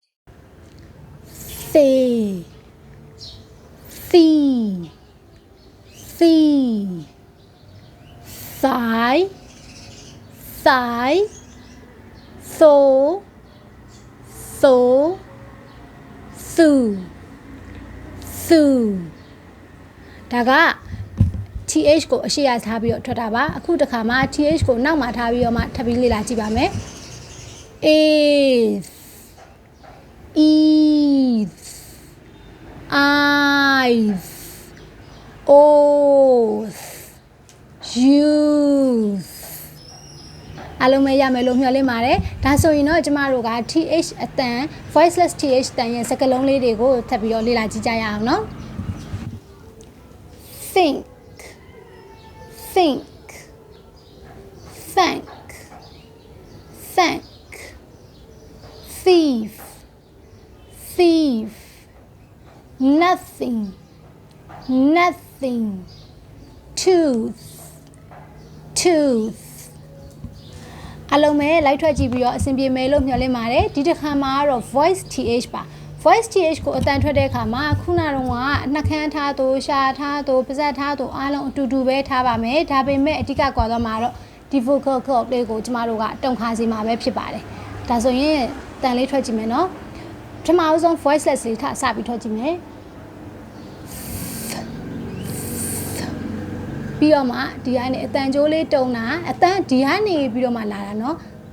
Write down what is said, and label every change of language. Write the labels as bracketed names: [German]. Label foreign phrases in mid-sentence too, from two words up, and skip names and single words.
[English] thigh thu [Burmese] ဒါက TH ကိုအရှိရထားပြီးတော့ထွက်တာပါအခုတစ်ခါမှာ TH ကိုနောက်မှာထားပြီးတော့မှထပ်ပြီးလေ့လာကြည့်ပါမယ် [English] is eyes oath use [Burmese] အလုံးမဲရမယ်လို့မျှော်လင့်ပါတယ်ဒါဆိုရင်တော့ကျမတို့က TH အတန် [English] voiceless TH [Burmese] တန်ရဲ့စကားလုံးလေးတွေကိုထပ်ပြီးတော့လေ့လာကြည့်ကြရအောင်နော် [English] think thank thief nothing tooth [Burmese] အလုံးမဲလိုက်ထွက်ကြည့်ပြီးတော့အဆင်ပြေမယ်လို့မျှော်လင့်ပါတယ်ဒီတစ်ခါမှာတော့ [English] voice th [Burmese] ပါ [English] voice th [Burmese] ကို အတန်ထွက်တဲ့အခါမှာခုနကတော့နှာခမ်းထားသူရှာထားသူပါးစပ်ထားသူအားလုံးအတူတူပဲထားပါမယ်ဒါပေမဲ့အဓိကကွာသွားမှာတော့ဒီ [English] vocal cord [Burmese] လေးကိုကျမတို့ကတုံခါစီမှာပဲဖြစ်ပါတယ်ဒါဆိုရင်တန်လေးထွက်ကြည့်မယ်နော်ပထမဦးဆုံး voiceless လေးထစပြီးထွက်ကြည့်မယ်ပြီးတော့မှဒီကနေအတန်ကြိုးလေးတုံတာအတန်ဒီကနေပြီးတော့မှလာတာနော်